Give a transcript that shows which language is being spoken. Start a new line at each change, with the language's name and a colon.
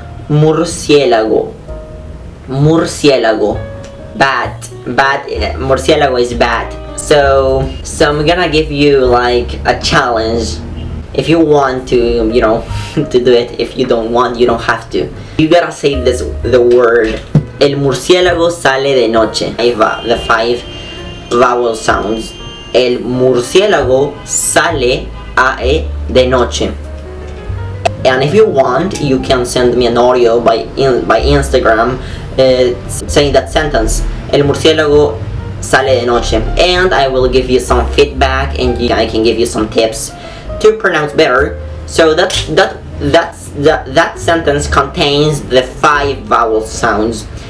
Spanish: Murciélago, murciélago.
English: Bat, bat. Murciélago is bat. So I'm gonna give you like a challenge. If you want to, you know, to do it. If you don't want, you don't have to. You gotta say the word.
Spanish: El murciélago sale de noche.
English: The 5 vowel sounds.
Spanish: El murciélago sale de noche.
English: And if you want, you can send me an audio by Instagram saying that sentence.
Spanish: El murciélago sale de noche.
English: And I will give you some feedback, and I can give you some tips to pronounce better. So that sentence contains the 5 vowel sounds.